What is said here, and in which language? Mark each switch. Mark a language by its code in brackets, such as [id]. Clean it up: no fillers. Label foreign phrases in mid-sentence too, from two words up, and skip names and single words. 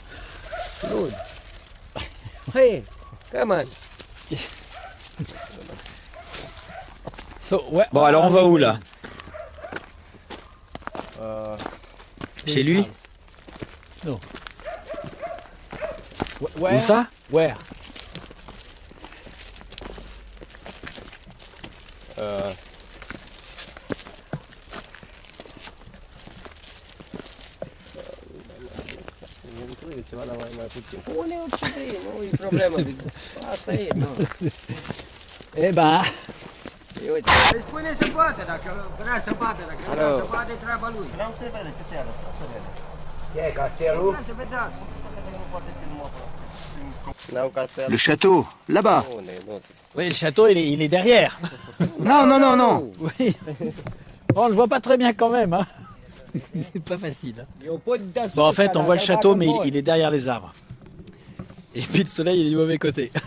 [en] Hey, come on. [fr] So, ouais. Bon, alors on va où là? Chez lui? Non. Où ça? Where? [ro] Pune ce vrei, nu e problemă. Asta e, nu. [fr] Eh ben, [ro] E, uite. Îi spune să poate, dacă vrea să poate, dacă nu vrea să poate, treaba lui. Vreau să vede ce te arăt. E castelul? Să vedească. [fr] Le château, là-bas. oui, le château, il est derrière. Non, non, non, non. Oui. Bon, on le voit pas très bien quand même, hein. C'est pas facile. Hein. Bon, en fait, on voit le château, mais il est derrière les arbres. Et puis le soleil, il est du mauvais côté.